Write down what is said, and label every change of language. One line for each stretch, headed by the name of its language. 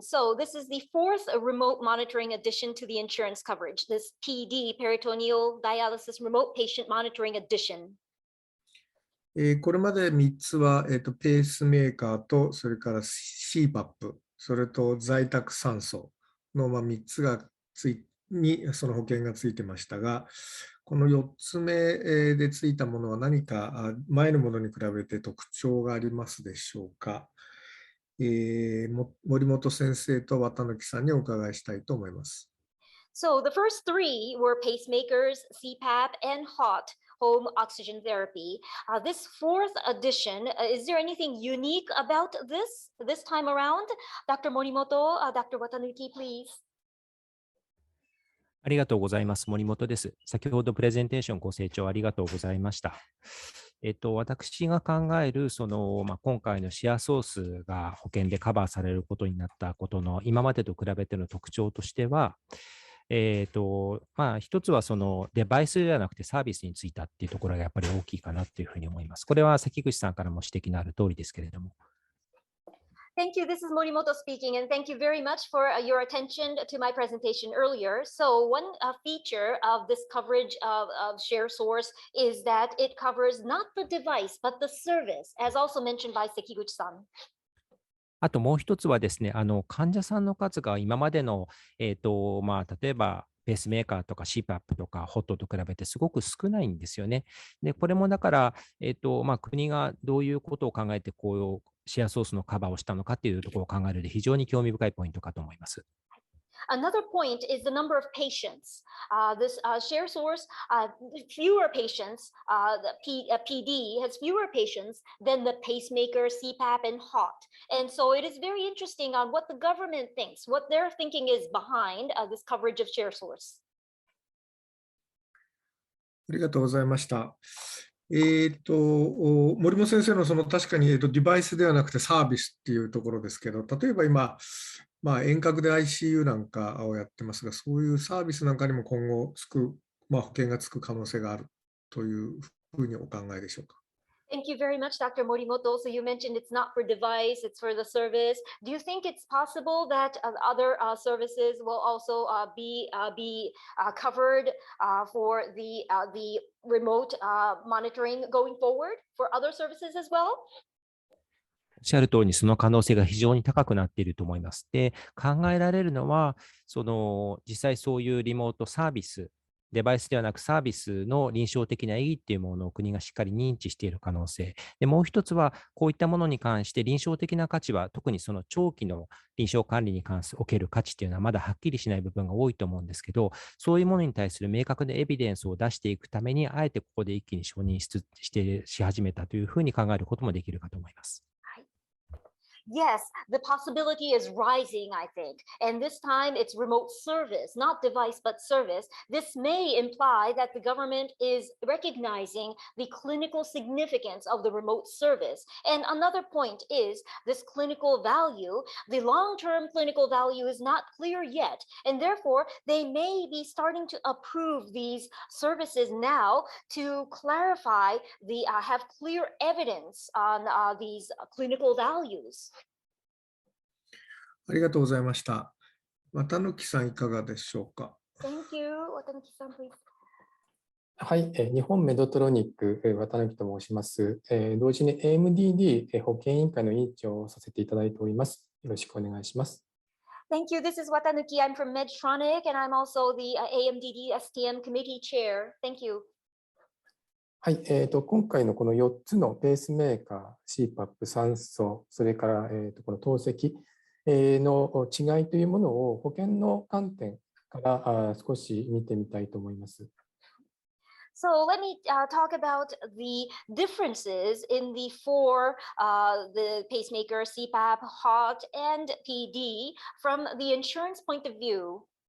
English: So this is the fourth remote monitoring addition to the insurance coverage, this PD, peritoneal dialysis remote patient monitoring addition.
Japanese: これまで3つは、ペースメーカーと、それから CPAP、それと在宅酸素の3つにその保険がついてましたが、この4つ目でついたものは何か前のものに比べて特徴がありますでしょうか。森本先生と綿貫さんにお伺いしたいと思います。
English: So the first three were pacemakers, CPAP, and HOT. home oxygen therapy. This fourth edition, is there anything unique about this time around? Dr. Morimoto, Dr. Watanuki, please.
Japanese: ありがとうございます。森本です。先ほどプレゼンテーションご清聴ありがとうございました。私が考える今回のシェアソースが保険でカバーされることになったことの今までと比べての特徴としては、一つはそのデバイスではなくてサービスについたっていうところがやっぱり大きいかなというふうに思います。これは関口さんからも指摘のある通りですけれども。
English: Thank you. This is Morimoto speaking, and thank you very much for your attention to my presentation earlier. So one feature of this coverage of share source is that it covers not the device, but the service, as also mentioned by Sekiguchi-san.
Japanese: あともう一つはですね、患者さんの数が今までの、例えばペースメーカーとか CPAP とか HOT と比べてすごく少ないんですよね。で、これもだから、国がどういうことを考えてこうシェアソースのカバーをしたのかっていうところを考えるので非常に興味深いポイントかと思います。
English: Another point is the number of patients. This share source, fewer patients, the PD has fewer patients than the pacemaker, CPAP, and HOT. And so it is very interesting on what the government thinks, what their thinking is behind this coverage of share source.
Japanese: ありがとうございました。森本先生のその確かに、デバイスではなくてサービスっていうところですけど、例えば今、遠隔で ICU なんかをやってますが、そういうサービスなんかにも今後保険がつく可能性があるというふうにお考えでしょうか。
English: Thank you very much, Dr. Morimoto. So you mentioned it's not for device, it's for the service. Do you think it's possible that other services will also be covered for the remote monitoring going forward for other services as well?
Japanese: おっしゃる通りにその可能性が非常に高くなっていると思います。で、考えられるのは、実際そういうリモートサービス、デバイスではなくサービスの臨床的な意義っていうものを国がしっかり認知している可能性。で、もう一つは、こういったものに関して臨床的な価値は、特にその長期の臨床管理における価値っていうのはまだはっきりしない部分が多いと思うんですけど、そういうものに対する明確なエビデンスを出していくために、あえてここで一気に承認し始めたというふうに考えることもできるかと思います。
English: Yes, the possibility is rising, I think. And this time it's remote service, not device, but service. This may imply that the government is recognizing the clinical significance of the remote service. And another point is this clinical value. The long-term clinical value is not clear yet. And therefore, they may be starting to approve these services now to clarify have clear evidence on these clinical values.
Japanese: ありがとうございました。綿貫さん、いかがでしょうか。
English: Thank you. Watanuki-san, please.
Japanese: はい、日本メドトロニック、綿貫と申します。同時に AMDD 保険委員会の委員長をさせていただいております。よろしくお願いします。
English: Thank you. This is Watanuki. I'm from Medtronic, and I'm also the AMDD STM committee chair. Thank you.
Japanese: はい、今回のこの4つのペースメーカー、CPAP、酸素、それから、この透析の違いというものを保険の観点から少し見てみたいと思います。
English: So let me talk about the differences in the the pacemaker, CPAP, HOT, and PD from the insurance point of view.